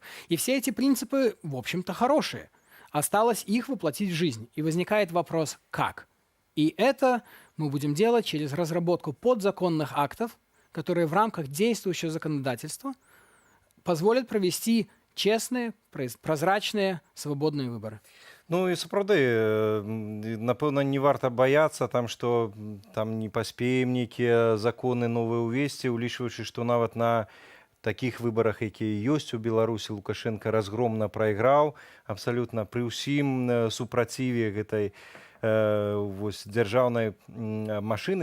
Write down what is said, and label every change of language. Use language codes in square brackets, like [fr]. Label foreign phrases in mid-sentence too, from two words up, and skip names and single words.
[ru] И все эти принципы, в общем-то, хорошие. Осталось их воплотить в жизнь. И возникает вопрос «как?». И это мы будем делать через разработку подзаконных актов, которые в рамках действующего законодательства позволят провести честные, прозрачные, свободные выборы. [be] Ну і сапраўды, напэўна, не варта баяцца, што там не паспеем нейкія законы новыя ўвесці, улічваючы, што нават на такіх выбарах, якія ёсць у Беларусі, Лукашенко разгромна прайграў, абсалютна пры ўсім супраціве гэтай дзяржаўнай машыны.